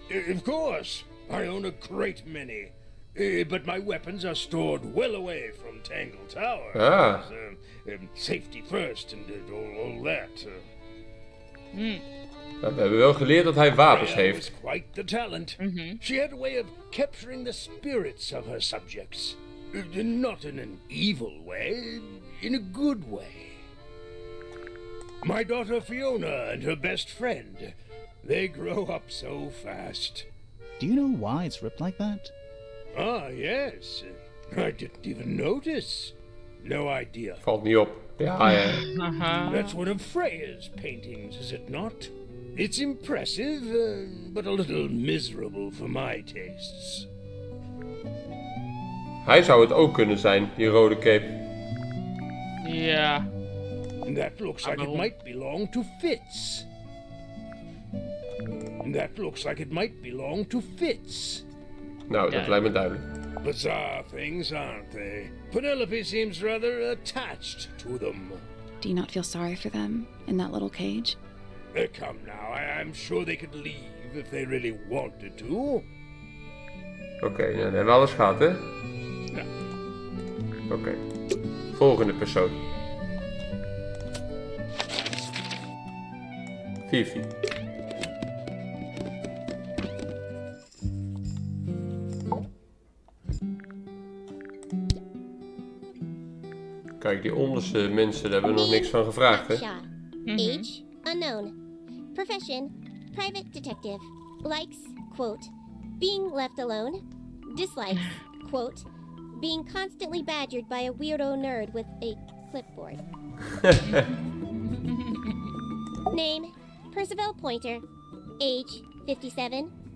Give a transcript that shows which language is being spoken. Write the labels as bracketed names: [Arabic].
[English] Of course, I own a great many. But my weapons are stored well away from Tangle Tower. Ah. Safety first and all that. [Dutch] We hebben wel geleerd dat hij wapens [English] Freya [Dutch] heeft. [English] was quite the talent. She had a way of capturing the spirits of her subjects. Not in an evil way, in a good way. My daughter Fiona and her best friend, they grow up so fast. Do you know why it's ripped like that? Ah, yes. I didn't even notice. No idea. [Dutch] Valt niet op. Ja, ja. [English] That's one of Freya's paintings, is it not? It's impressive, but a little miserable for my tastes. [Dutch] Hij zou het ook kunnen zijn, die rode cape. Ja. [English] That looks like it might belong to Fitz. That looks like it might belong to Fitz. [Dutch] Nou, dat lijkt me duidelijk. [English] Bizarre things, aren't they? Penelope seems rather attached to them. Do you not feel sorry for them in that little cage? Come now, I'm sure they could leave if they really wanted to. [Dutch] Oké, nou, dan hebben we alles gehad, hè? Ja. Oké. Volgende persoon. Fifi. Kijk, die onderste mensen, daar hebben we nog niks van gevraagd, hè? [English] Age, unknown. Profession, private detective. Likes, quote, being left alone. Dislikes, quote, being constantly badgered by a weirdo nerd with a clipboard. Name, Percival Pointer. Age, 57.